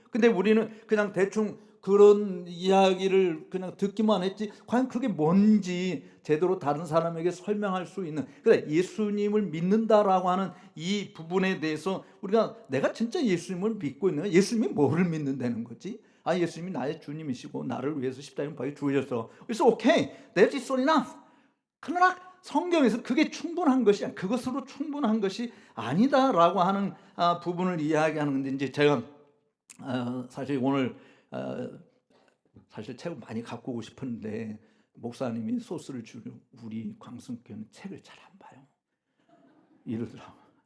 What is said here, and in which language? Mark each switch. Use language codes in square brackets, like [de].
[ko] 근데 우리는 그냥 대충 그런 이야기를 그냥 듣기만 했지 과연 그게 뭔지 제대로 다른 사람에게 설명할 수 있는, 그래 예수님을 믿는다라고 하는 이 부분에 대해서 우리가 내가 진짜 예수님을 믿고 있는 거야? 예수님이 뭐를 믿는다는 거지? 예수님이 나의 주님이시고 나를 위해서 십자가에 박혀 죽으셨어. 그래서 오케이, [en] that's all enough. [ko] 그러나 성경에서 그게 충분한 것이 아니야. 그것으로 충분한 것이 아니다라고 하는 부분을 이야기하는 건데, 이제 제가 사실 오늘 사실 책을 많이 갖고 오고 싶었는데 목사님이 소스를 주려 우리 광성교회는 책을 잘 안 봐요 이러더라고.